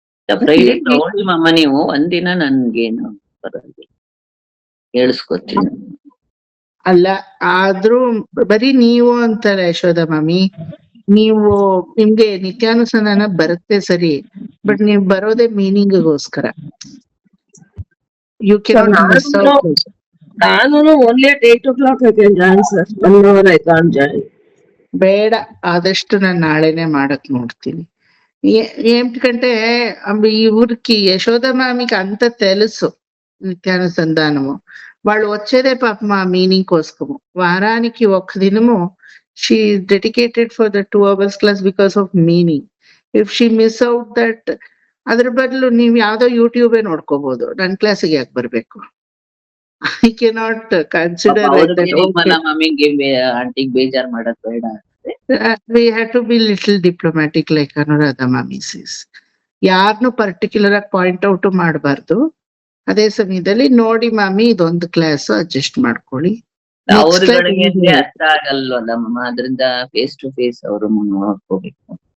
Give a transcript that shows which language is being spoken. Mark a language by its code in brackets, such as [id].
[kn] Friday ತಗೊಳ್ಳಿ ಮಮ್ಮ, ನೀವು ಒಂದಿನ ನನ್ಗೇನು ಪರವಾಗಿಲ್ಲ, ಹೇಳಿಸ್ಕೊತೀನಿ. ಅಲ್ಲ ಆದ್ರೂ ಬರೀ ನೀವು ಅಂತಾರೆ ಯಶೋಧ ಮಾಮಿ. ನೀವು ನಿಮ್ಗೆ ನಿತ್ಯಾನುಸಂಧಾನ ಬರುತ್ತೆ ಸರಿ, ಬಟ್ ನೀವ್ ಬರೋದೇ ಮೀನಿಂಗ್ಗೋಸ್ಕರ. [en] You cannot miss out. ನಾನು only at 8 o'clock I can join sir. 1 hour I can't join. [kn] ಬೇಡ, ಆದಷ್ಟು ನಾನು ನಾಳೆನೆ ಮಾಡಕ್ ನೋಡ್ತೀನಿ. [te] 8 గంటే ఊరికి యశోద మామికి అంత తెలుసు నిత్యానుసంధానము. వాళ్ళు వచ్చేదే పాప మా మీనింగ్ కోసము. వారానికి ఒక్క దినము [en] she is dedicated for the 2 hours class because of meaning. If she miss out that, [kn] ಅದ್ರ ಬದಲು ನೀವ್ ಯಾವ್ದೋ ಯೂಟ್ಯೂಬೇ ನೋಡ್ಕೋಬಹುದು. ನನ್ ಕ್ಲಾಸಿಗೆ ಯಾಕೆ ಬರ್ಬೇಕು? [en] I cannot consider like that. [kn] Nirmala ಮಮ್ಮಿಗೆ ಆಂಟಿಗೆ ಬೇಜಾರ್ ಮಾಡಕ್ ಬೇಡ. [en] We have to be little diplomatic like Anuradha mami says. [kn] ಯಾರನ್ನು ಪರ್ಟಿಕ್ಯುಲರ್ ಆಗಿ ಪಾಯಿಂಟ್ ಔಟ್ ಮಾಡಬಾರ್ದು. ಅದೇ ಸಮಯದಲ್ಲಿ ನೋಡಿ ಮಾಮಿ ಇದೊಂದು ಕ್ಲಾಸ್ ಅಡ್ಜಸ್ಟ್ ಮಾಡ್ಕೊಳ್ಳಿ. ಅವ್ರಗಳಿಗೆ ಅರ್ಥ ಆಗಲ್ವಲ್ಲಮ್ಮ, ಅದ್ರಿಂದ ಫೇಸ್ ಟು ಫೇಸ್ ಅವರು ನೋಡ್ಕೋಬೇಕು.